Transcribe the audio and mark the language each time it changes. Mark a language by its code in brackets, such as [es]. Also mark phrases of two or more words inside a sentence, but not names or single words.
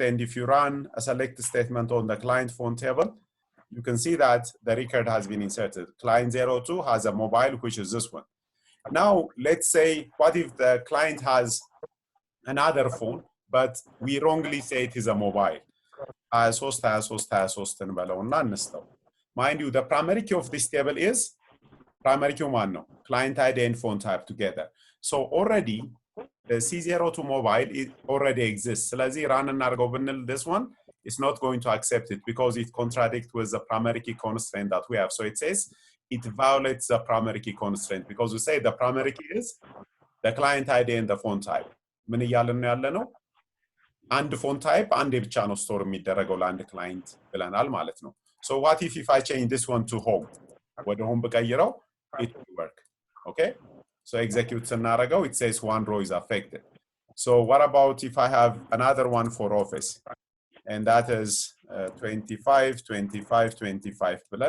[en] And if you run a select statement on the client phone table, you can see that the record has been inserted. Client 02 has a mobile, which is this one. Now, let's say, what if the client has another phone, but we wrongly say it is a mobile. [am] 23 እንበለውና እንስተው. [en] Mind you, the primary key of this table is primary key one, no, client ID and phone type together. So already the C0 to mobile it already exists. [am] ስለዚህ run እናድርገው ብንል [en] this one is not going to accept it because it contradicts with the primary key constraint that we have. So it says it violates the primary key constraint because we say the primary key is the client ID and the phone type. [am] ምን እያልን ነው ያለነው? አንድ [en] phone type [am] አንዴ ብቻ ነው store የሚደረገው ለአንድ client ብለናል ማለት ነው. [en] So what if I change this one to home? [am] ወደ home ብቀይረው [en] it will work. Okay? So execute ስናደርገው it says one row is affected. So what about if I have another one for office? And that is 25, 25, 25 ብለን.